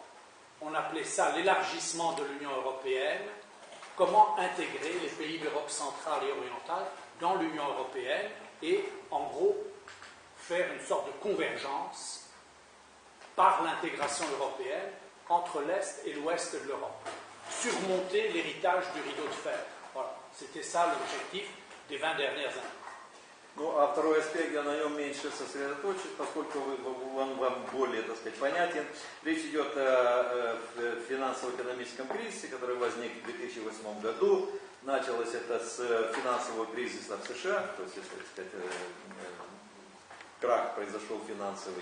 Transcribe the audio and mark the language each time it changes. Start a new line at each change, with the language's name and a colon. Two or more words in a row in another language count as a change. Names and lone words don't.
French: On appelait ça l'élargissement de l'Union européenne, comment intégrer les pays d'Europe centrale et orientale dans l'Union européenne et, en gros, faire une sorte de convergence par l'intégration européenne entre l'Est et l'Ouest de l'Europe. Surmonter l'héritage du rideau de fer. Voilà, c'était ça l'objectif des 20 dernières années.
Russian: Ну, а второй аспект я на нем меньше сосредоточен, поскольку он вам более, так сказать, понятен. Речь идет о финансово-экономическом кризисе, который возник в 2008 году. Началось это с финансового кризиса в США, то есть, так сказать, крах произошел финансовый.